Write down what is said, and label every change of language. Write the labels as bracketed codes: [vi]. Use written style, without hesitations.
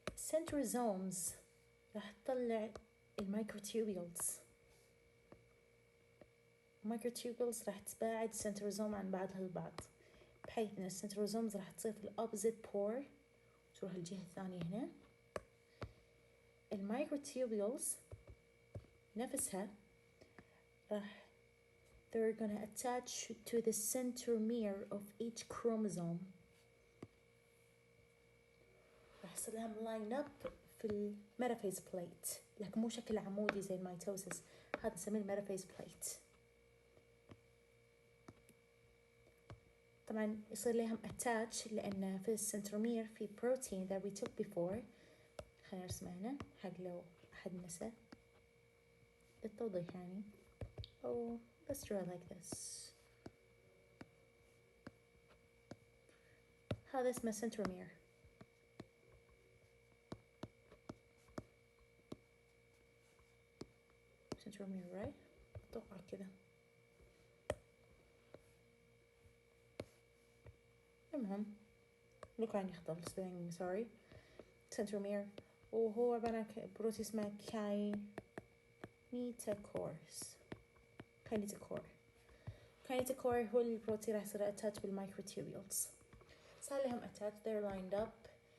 [ar] centrosomes راح تطلع الميكروتوبيولز. الميكروتوبيولز راح تباعد السنتروزوم عن بعضها البعض، بحيث ان السنتروزومز راح تصير في الأوبزيت بور، تروح الجهة الثانية هنا. الميكروتوبيولز نفسها راح [en] they're gonna attach to the centromere of each chromosome. [ar] راح يصير لهم [en] line up [ar] في الميتافيز بليت، لكن مو شكل عمودي زي الميتوسيس، هذا نسميه الميتافيز بليت. طبعا يصير لهم attach لأن في السنترومير في بروتين [en] that we took before. [ar] خلينا نرسمه هنا حق لو أحد نسى للتوضيح يعني. [en] Oh, let's draw like this. [ar] هذا اسمه centromere. centromere right؟ أتوقع كذا. المهم look عندي خطأ في spelling sorry. centromere وهو عبارة عن بروتين اسمه كاينيتوكور هو البروتين راح يصير attach بالميكروتوبيولز. صار لهم [en] attach they're lined up.